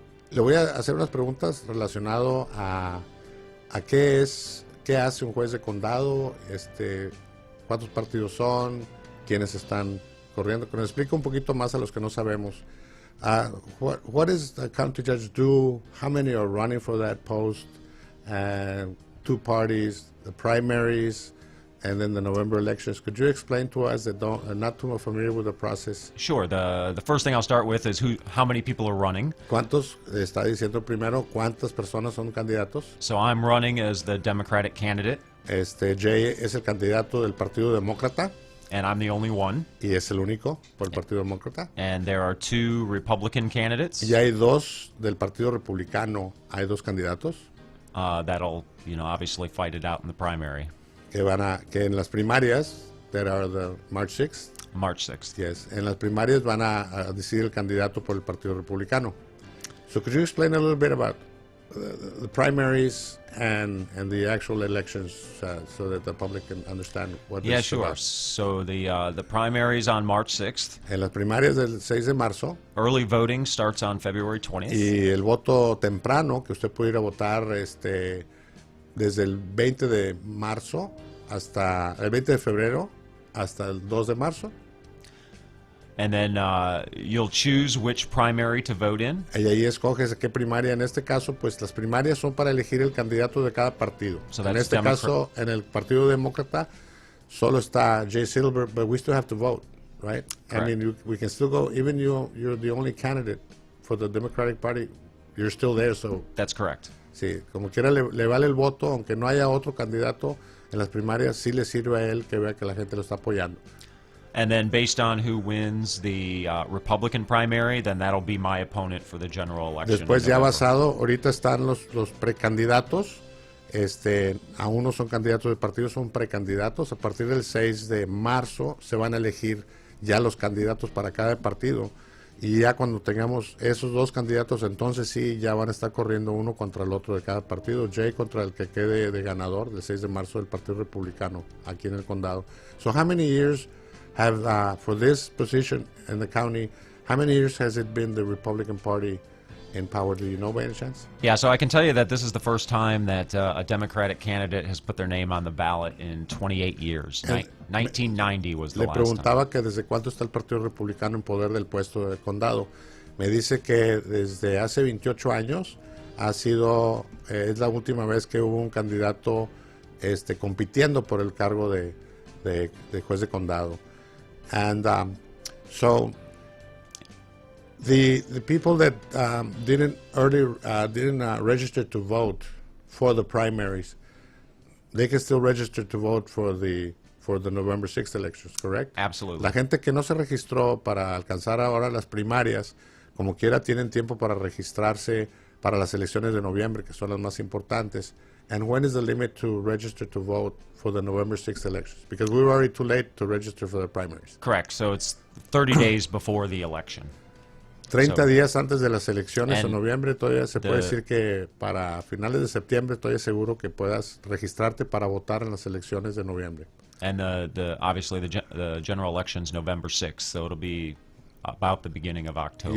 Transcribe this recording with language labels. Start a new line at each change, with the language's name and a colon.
Spanish: Le voy a hacer unas preguntas relacionado a qué hace un juez de condado, cuántos partidos son, quiénes están corriendo. Que nos explique un poquito más a los que no sabemos.
English: What does the county judge do? How many are running for that post? 2 parties, the primaries, and then the November elections. Could you explain to us that are not too familiar with the process? Sure. The first thing I'll start with is how many people are running.
Spanish: ¿Cuántos está diciendo primero? ¿Cuántas personas son candidatos?
English: So I'm running as the Democratic candidate.
Spanish: Jay es el candidato del Partido Demócrata.
English: And I'm the only one.
Spanish: Y es el único por el Partido Demócrata.
English: And there are 2 Republican candidates.
Spanish: Y hay 2 del Partido Republicano. Hay 2 candidatos.
English: That'll, obviously fight it out in the primary.
Spanish: Que en las primarias,
English: that are the March 6th. March 6th. Yes.
Spanish: En las primarias van a decidir el candidato por el Partido Republicano.
English: So could you explain a little bit about the primaries and the actual elections so that the public can understand what this is about? Yeah, sure. So the primaries on March 6th.
Spanish: En las primarias del 6 de marzo.
English: Early voting starts on February 20th.
Spanish: Y el voto temprano, que usted puede ir a votar desde el 20 de marzo hasta el 20 de febrero hasta el 2 de marzo.
English: And then you'll choose which primary to vote in.
Spanish: Y ahí escoges qué primaria. En este caso, pues las primarias son para elegir el candidato de cada partido.
English: So
Spanish: en este caso, en el Partido Demócrata, solo está Jay Silver,
English: but we still have to vote, right? Correct. I mean, we can still go, even you're the only candidate for the Democratic Party, you're still there, so... That's correct.
Spanish: Sí, como quiera le vale el voto, aunque no haya otro candidato en las primarias, sí le sirve a él que vea que la gente lo está apoyando.
English: And then based on who wins the Republican primary, then that'll be my opponent for the general election.
Spanish: Después ya basado, ahorita están los precandidatos aún no son candidatos de partido, son precandidatos. A partir del 6 de marzo se van a elegir ya los candidatos para cada partido. Y ya cuando tengamos esos dos candidatos, entonces sí, ya van a estar corriendo uno contra el otro de cada partido. Jay contra el que quede de ganador del 6 de marzo del Partido Republicano aquí en el condado.
English: So how many years have, for this position in the county, how many years has it been the Republican Party in power? Do you know by any chance? Yeah, so I can tell you that this is the first time that a Democratic candidate has put their name on the ballot in 28 years. 1990 was the
Spanish: Le
English: last time.
Spanish: preguntaba que desde cuándo está el Partido Republicano en poder del puesto del condado. Me dice que desde hace 28 años ha sido, es la última vez que hubo un candidato compitiendo por el cargo de juez de condado.
English: And so the people that didn't register to vote for the primaries, they can still register to vote for the November 6th elections, correct? Absolutely.
Spanish: La gente que no se registró para alcanzar ahora las primarias, como quiera tienen tiempo para registrarse para las elecciones de noviembre, que son las más importantes.
English: And when is the limit to register to vote for the November 6th elections? Because we were already too late to register for the primaries. Correct. So it's 30 days before the election.
Spanish: 30 días antes de las elecciones en
English: And
Spanish: noviembre, todavía se puede decir que para finales de septiembre todavía seguro que puedas registrarte para votar en las elecciones de noviembre.
English: And obviously the general election's November 6th, so it'll be about the beginning of October.